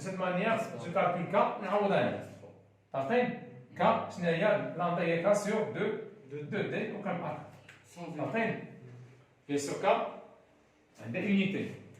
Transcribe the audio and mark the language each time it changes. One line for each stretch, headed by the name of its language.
French: De cette manière, je calcule K, نعوض عليه.
Arabic: عارفين؟ K شنو هي؟ لامدا هي K sur 2D وكنبقى. عارفين؟ Bien sûr K عندها unité.